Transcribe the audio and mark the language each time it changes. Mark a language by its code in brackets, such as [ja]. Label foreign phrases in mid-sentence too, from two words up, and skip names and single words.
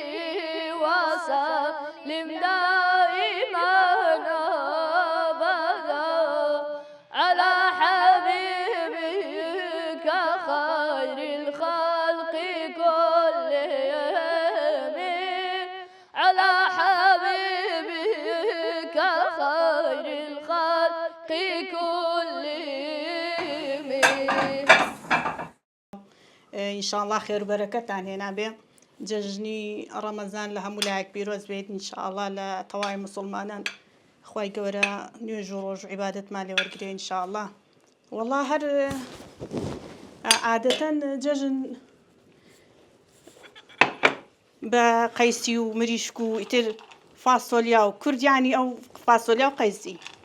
[ar] وسلم دائما أبدا على حبيبك خير الخلق كلهم، على حبيبك خير الخلق كلهم. إن شاء الله خير وبركة هنا [ckb] به جەژنی ڕەمەزان لە هەموو لایەک پیرۆز بێت ئینشاءالله لە تەواوی موسڵمانان خوای گەورە نوێژ و ڕۆژ و عیبادەتمان لێ وەرگرێ ئینشاءالله. وەڵا هەر عادەتەن جەژن بە قەیسی و مریشک و ئیتر فاسۆلیا و کوردیانی ئەو فاسۆلیا و قەیسی.